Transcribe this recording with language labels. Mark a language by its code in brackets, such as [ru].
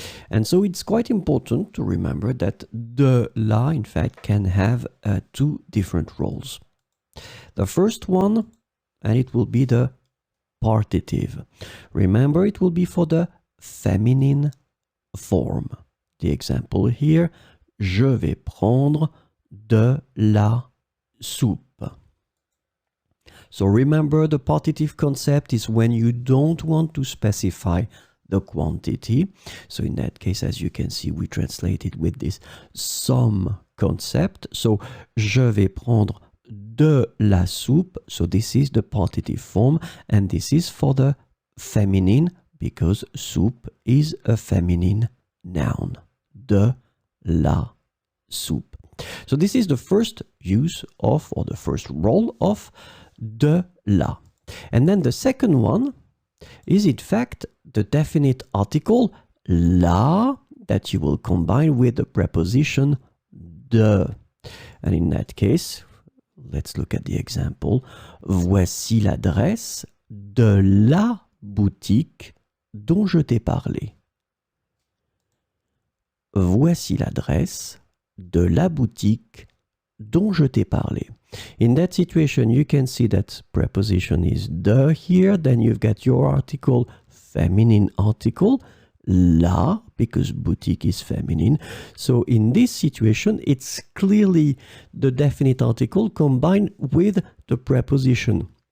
[en] And so it's quite important to remember that de, la, in fact, can have two different roles. The first one, and it will be the partitive. Remember, it will be for the feminine form. The example here, [fr] je vais prendre de la soupe. [en] So remember, the partitive concept is when you don't want to specify the quantity. So in that case, as you can see, we translate it with this some concept. So [fr] je vais prendre de la soupe. [en] So this is the partitive form, and this is for the feminine because soup is a feminine noun. [fr] De la soupe. [en] So this is the first use of, or the first role of de, la. And then the second one is in fact the definite article la that you will combine with the preposition de. And in that case, let's look at the example. [fr] Voici l'adresse de la boutique dont je t'ai parlé. Voici l'adresse de la boutique dont je t'ai parlé. [en] In that situation, you can see that preposition is de here. Then you've got your article, feminine article, la, because boutique is feminine. So in this situation, it's clearly the definite article combined with the preposition.